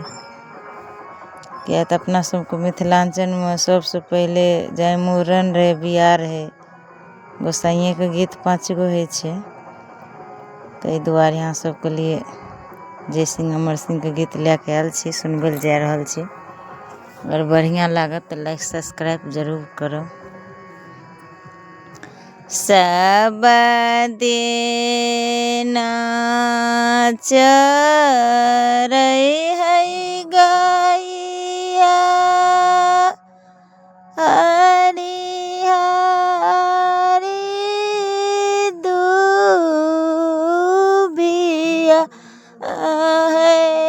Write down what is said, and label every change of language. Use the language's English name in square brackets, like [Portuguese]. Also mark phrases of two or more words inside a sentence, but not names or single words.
[Maithili] किया तऽ अपना सबके मिथिलांचल में सबसे पहले जाय मूड़न रहे, बियाह रहे, गोसाइये के गीत 5 गो होइ छै। ताहि दुआरे यहाँ सबके लिए जय सिंह अमर सिंह के गीत लेके आयल छी, सुनबै ले जा रहल छी। अगर बढ़िया लागत तो [English] like subscribe [Maithili] जरूर करब। सब दिन चरै है गैया हरी हरी दूबिया है